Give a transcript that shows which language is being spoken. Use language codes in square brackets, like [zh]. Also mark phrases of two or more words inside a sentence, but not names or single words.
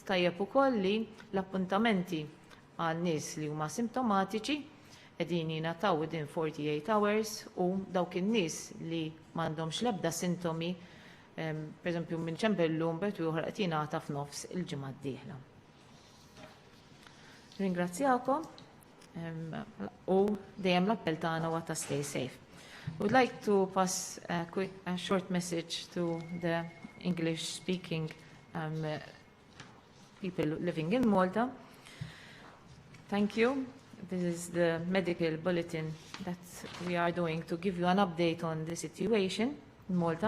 [mt] Tajjeb ukoll li l-appuntamenti għal nies li huma simptomatiċi qegħdin jingħataw [en] within 48 hours [mt] u dawk in-nies li m'għandhomx l-ebda sintomi pereżempju minn ċempellum bet ieħor qed jingħata f'nofs il-ġimgħa d-dieħla. Ringrazzjakom u dejjem l-appell tagħna huwa ta' [en] stay safe. Would like to pass a short message to the English-speaking people living in Malta. Thank you. This is the medical bulletin that we are doing to give you an update on the situation in Malta.